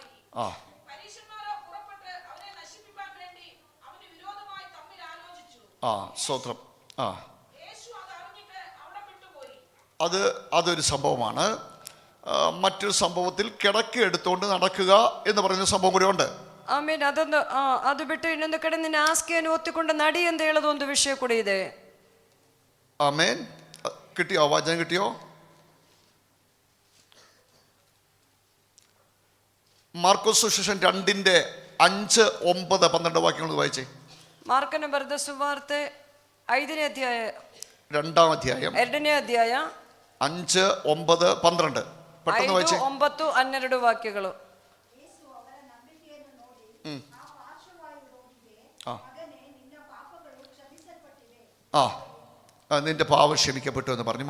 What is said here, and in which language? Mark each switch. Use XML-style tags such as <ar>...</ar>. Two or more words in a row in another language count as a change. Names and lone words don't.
<ml>പരീശന്മാരോ പുറപ്പെട്ട് അവനെ നശിപ്പിക്കാൻ വേണ്ടി അവന് വിരോധമായി തമ്മിൽ ആലോചിച്ചു. സ്തോത്രം. യേശു അത് അറിഞ്ഞിട്ട് അവിടെ വിട്ടുപോയി. അതൊരു സംഭവമാണ്. മറ്റൊരു സംഭവത്തിൽ കിടക്ക എടുത്തുകൊണ്ട് നടക്കുക എന്ന് പറയുന്ന സംഭവം കൂടെ ഉണ്ട്.</ml> <kn>ಆಮೇಲೆ ಅದೊಂದು ಅದು ಬಿಟ್ಟು ಇನ್ನೊಂದು ಕಡೆ ನಿನ್ನ ಹಾಸಿಗೆಯನ್ನು ಒತ್ತಿಕೊಂಡು ನಡಿ ಅಂತ ಹೇಳೋದು ಒಂದು ವಿಷಯ ಕೂಡ ಇದೆ.</kn> <ml>ആമേൻ. കിട്ടിയോ? വചനം കിട്ടിയോ? മാർക്കോസ് സുവിശേഷം 2:5, 9, 12 വാക്യങ്ങൾ വായിച്ചേ.</ml> <kn>ಮಾರ್ಕನ ಬರೆದ ಸುವಾರ್ತೆ 5ನೇ ಅಧ್ಯಾಯ</kn> <ml>2-ാം അധ്യായം</ml> <kn>2ನೇ ಅಧ್ಯಾಯ</kn> <ml>5, 9, 12 പെട്ടെന്ന് വായിച്ചേ.</ml> <kn>5, 9, 12 വാಕ್ಯಗಳು.</kn> <ml>നിന്റെ പാപം ക്ഷമിക്കപ്പെട്ടു എന്ന് പറഞ്ഞു.</ml>